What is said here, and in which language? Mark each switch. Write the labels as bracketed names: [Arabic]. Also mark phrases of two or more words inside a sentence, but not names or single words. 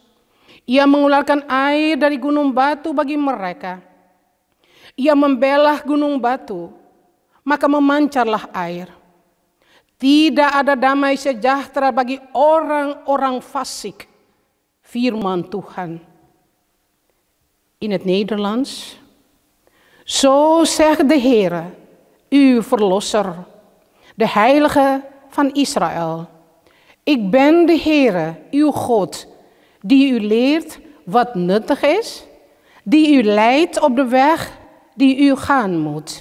[Indonesian] Ia mengeluarkan air dari gunung batu bagi mereka. Ia membelah gunung batu, maka memancarlah air. Tidak ada damai sejahtera bagi orang-orang fasik, firman Tuhan. [Dutch] In het Nederlands. Zo zegt de Heere, uw verlosser, de Heilige van Israël. Ik ben de Heere, uw God, die u leert wat nuttig is, die u leidt op de weg die u gaan moet.